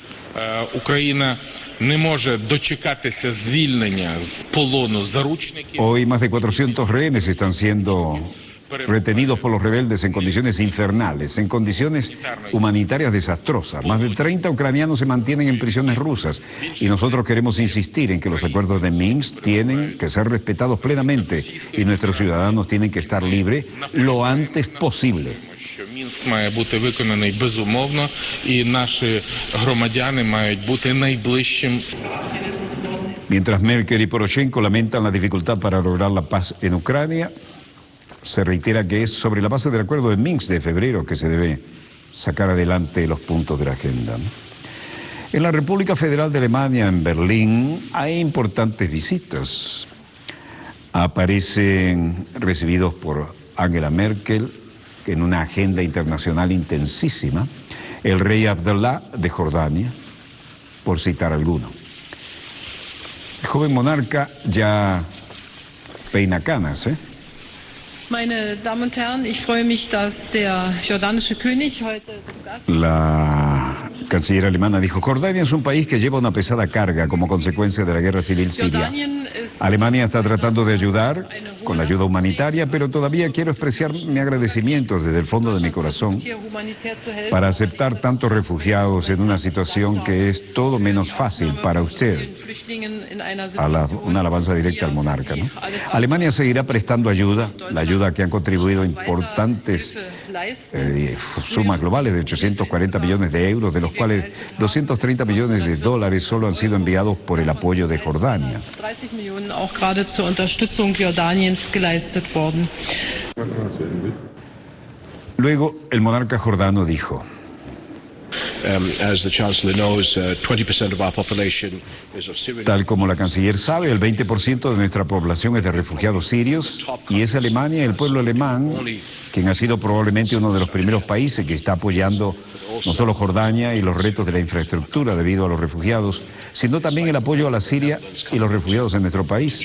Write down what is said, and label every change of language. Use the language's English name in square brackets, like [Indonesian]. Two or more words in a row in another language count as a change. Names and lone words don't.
[Spanish] Hoy más de 400 rehenes están siendo retenidos por los rebeldes en condiciones infernales, en condiciones humanitarias desastrosas. Más de 30 ucranianos se mantienen en prisiones rusas y nosotros queremos insistir en que los acuerdos de Minsk tienen que ser respetados plenamente y nuestros ciudadanos tienen que estar libres lo antes posible. [Ukrainian] Мінськ має бути виконаний безумовно, і наші громадяни мають бути найближчим. [Spanish] Mientras Merkel y Poroshenko lamentan la dificultad para lograr la paz en Ucrania, se reitera que es sobre la base del acuerdo de Minsk de febrero que se debe sacar adelante los puntos de la agenda. En la República Federal de Alemania, en Berlín, hay importantes visitas. Aparecen recibidos por Angela Merkel en una agenda internacional intensísima, el rey Abdullah de Jordania, por citar alguno. El joven monarca ya peina canas, [German] Meine Damen und Herren, ich freue mich, dass der jordanische König heute zu Gast ist. [Spanish] La canciller alemana dijo, Jordania es un país que lleva una pesada carga como consecuencia de la guerra civil siria. Alemania está tratando de ayudar con la ayuda humanitaria, pero todavía quiero expresar mi agradecimiento desde el fondo de mi corazón para aceptar tantos refugiados en una situación que es todo menos fácil para usted. Una alabanza directa al monarca, ¿no? Alemania seguirá prestando ayuda, la ayuda que han contribuido importantes sumas globales de 840 millones de euros, de los cuales 230 millones de dólares solo han sido enviados por el apoyo de Jordania. [German] 30 Millionen auch gerade zur Unterstützung Jordaniens geleistet worden. [Spanish] Luego, el monarca jordano dijo, [English] As the Chancellor knows, 20% of our population is of Syrian. [Spanish] tal como la canciller sabe, el 20% de nuestra población es de refugiados sirios y es Alemania, el pueblo alemán, quien ha sido probablemente uno de los primeros países que está apoyando no solo Jordania y los retos de la infraestructura debido a los refugiados, sino también el apoyo a la Siria y los refugiados en nuestro país.